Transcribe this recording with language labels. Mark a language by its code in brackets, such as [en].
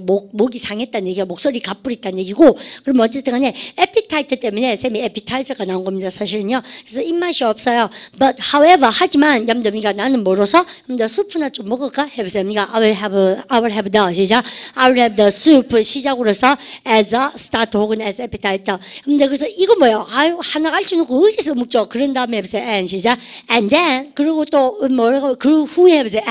[ko] 목이 상했다는 얘기가 목소리 가쁘리다는 얘기고. 그럼 어쨌든 간에 에피타이트 때문에 쌤이 에피타이저가 나온 겁니다. 사실은요. 그래서 입맛이 없어요. [en] But however, [ko] 하지만 염담이가 나는 뭐로서? 수프나 좀 먹을까? 해보세요. [en] I will have the 시작. I will have the soup [ko] 시작으로서 [en] as a starter 혹은 as appetizer. [ko] 그래서 이거 뭐예요? 하나 알지 놓고 어디서 먹죠? 그런 다음에 해보세요. And 시작. [en] And then [ko] 그리고 또 뭐라고 그 후에 해보세요.